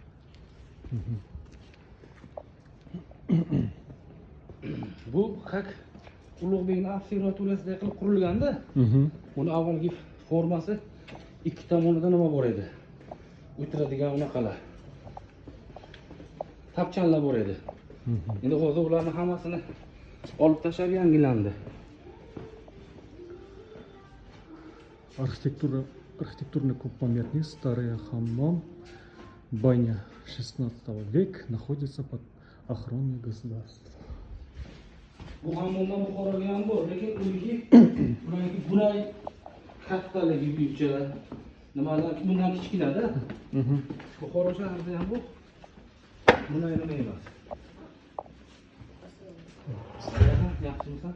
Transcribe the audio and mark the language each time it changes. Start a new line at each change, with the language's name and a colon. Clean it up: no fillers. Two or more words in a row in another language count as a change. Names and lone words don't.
Uzbek: Bu haq Ulug'bekning observatoriyasida qilib qurilganda, uni avvalgi formasi ikki tomonida nima bor edi? O'tiradigan unaqalar. Tapchanlar bor edi. Endi hozir ularning hammasini olib tashlab yangilandi.
Russian: Архитектурно памятник старый хаммам, баня 16 века находится под охраной государства.
Uzbek: Bu hammomdan Buxoroga ham bor, lekin uniki bunday kattaligi bo'yicha nimadan bundan kichkinada. Buxoro shahrida ham bor. Bunday nima emas. Yaxshimisan?